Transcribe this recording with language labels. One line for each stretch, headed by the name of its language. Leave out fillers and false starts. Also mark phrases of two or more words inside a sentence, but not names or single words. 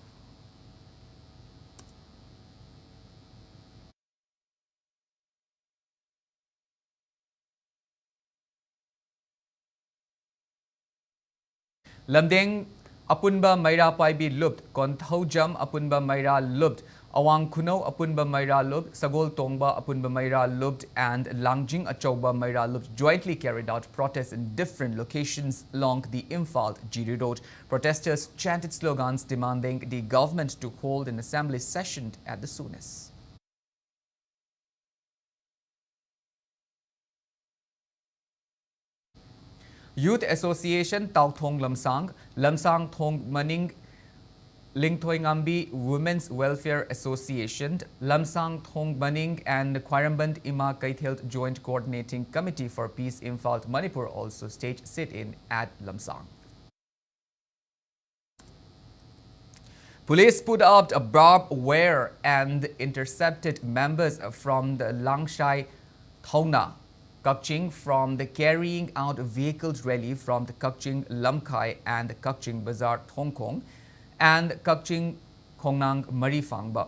English: Lamdeng Apunba Maira Paibi Lupt, Konthaujam Apunba Maira Lupt, Awang Kuno Apunba Maira Lupt, Sagol Tongba Apunba Maira Lupt and Langjing Achauba Maira Lupt jointly carried out protests in different locations along the Imphal Giri Road. Protesters chanted slogans demanding the government to hold an assembly session at the soonest. Youth Association Tau Thong Lamsang Thong Maning Lingthoi Ngambi Women's Welfare Association, Lamsang Thong Maning and Kwairamban Ima Kaithel Joint Coordinating Committee for Peace Imphal Manipur also staged sit-in at Lamsang. Police put out a barbed wire and intercepted members from the Langshai Thauna Kakching from the carrying out vehicles rally from the Kakching Lamkai and the Kakching Bazar Thong Kong and Kakching Kongnang Marifangba.